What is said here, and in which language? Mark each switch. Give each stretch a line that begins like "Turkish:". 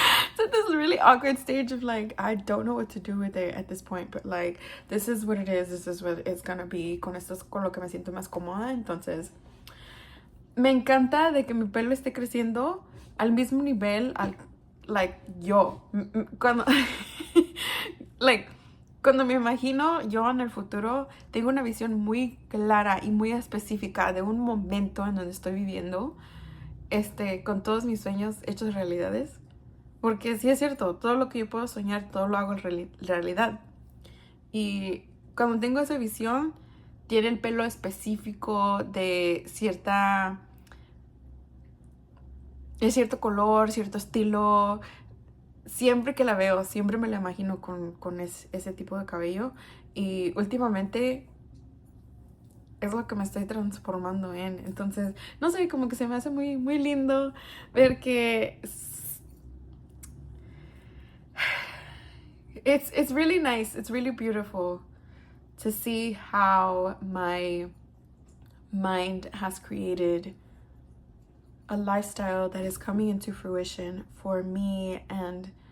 English: It's at this really awkward stage of like, I don't know what to do with it at this point, but like, this is what it is, this is what it's gonna be.
Spanish: Con esto es con lo que me siento más cómoda. Entonces me encanta de que mi pelo esté creciendo al mismo nivel like yo. Cuando like cuando me imagino yo en el futuro, tengo una visión muy clara y muy específica de un momento en donde estoy viviendo, con todos mis sueños hechos realidades. Porque sí es cierto, todo lo que yo puedo soñar, todo lo hago en realidad. Y cuando tengo esa visión, tiene el pelo específico de cierto color, cierto estilo. Siempre que la veo, siempre me la imagino con ese tipo de cabello. Y últimamente es lo que me estoy transformando en. Entonces, no sé, como que se me hace muy, muy lindo ver que
English: it's really nice, it's really beautiful to see how my mind has created a lifestyle that is coming into fruition for me, and